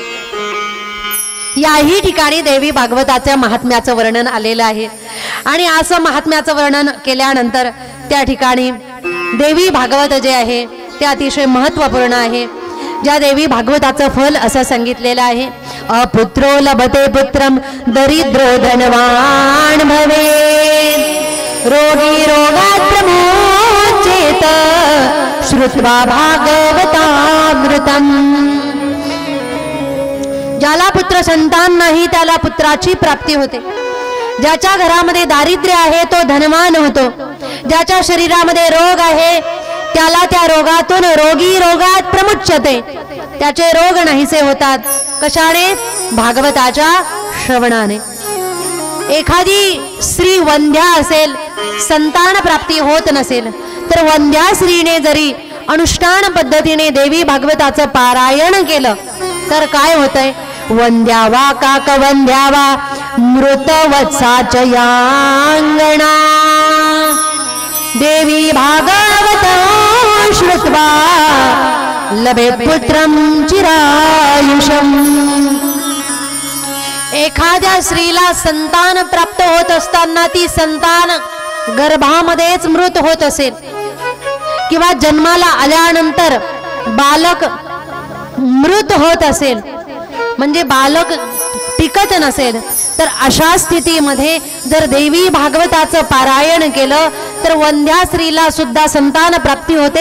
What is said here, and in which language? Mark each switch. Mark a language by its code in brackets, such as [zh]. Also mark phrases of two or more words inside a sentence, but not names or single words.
[mr] याही ठिकाणी देवी भागवताच्या महात्म्याचं वर्णन आलेलं आहे. आणि असं महात्म्याचं वर्णन केल्यानंतर त्या ठिकाणी देवी भागवत जे आहे ते अतिशय महत्त्वपूर्ण आहे. ज्या देवी भागवताचं फल असं सांगितलेलं आहे, [sa] अपुत्रो लभते पुत्रम दरिद्रो धनवान भवेत् रोगी रोगात् प्रमुच्येत श्रुत्वा भागवतामृतम्. [mr] ज्याला पुत्र संतान नाही त्याला पुत्राची प्राप्ती होते. ज्याच्या घरामध्ये दारिद्र्य आहे तो धनवान होतो. ज्याच्या शरीरामध्ये रोग आहे त्याला त्या रोगातून [sa] रोगी रोगात प्रमुच्यते, [mr] त्याचे रोग नाहीसे होतात. कशाने? भागवताच्या श्रवणाने. एखादी स्त्री वंध्या असेल, संतान प्राप्ती होत नसेल तर वंध्या स्त्रीने जरी अनुष्ठान पद्धतीने देवी भागवताचं पारायण केलं तर काय होतंय? [sa] वंद्यावा काक वंद्यावा मृतवत्साच यांगणा देवी भागवत श्रुत्वा लभे पुत्रम चिरायुषम. [mr] एखाद्या स्त्रीला संतान प्राप्त होत असताना ती संतान गर्भामध्येच मृत होत असेल किंवा जन्माला आल्यानंतर बालक मृत होत असेल, म्हणजे बालक टिकत नसेल, तर अशा स्थितीमध्ये जर देवी भागवताचं पारायण केलं तर वंध्या स्त्रीला सुद्धा संतान प्राप्ती होते.